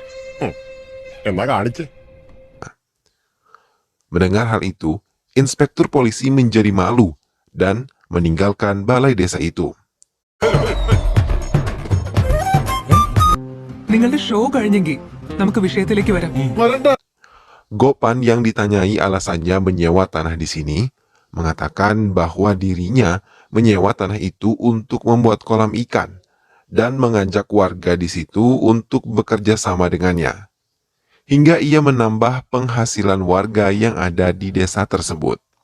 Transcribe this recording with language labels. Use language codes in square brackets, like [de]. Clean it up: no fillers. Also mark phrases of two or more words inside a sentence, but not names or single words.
[id] Mendengar hal itu, inspektur polisi menjadi malu dan meninggalkan balai desa itu. [ml] നിങ്ങളുടെ ഷോ കഴിഞ്ഞെങ്കിൽ നമുക്ക് വിഷയത്തിലേക്ക് വരാം. [id] Gopan yang ditanyai alasannya menyewa tanah di sini, mengatakan bahwa dirinya menyewa tanah itu untuk membuat kolam ikan dan mengajak warga di situ untuk bekerja sama dengannya. Hingga ia menambah penghasilan warga yang ada di desa tersebut.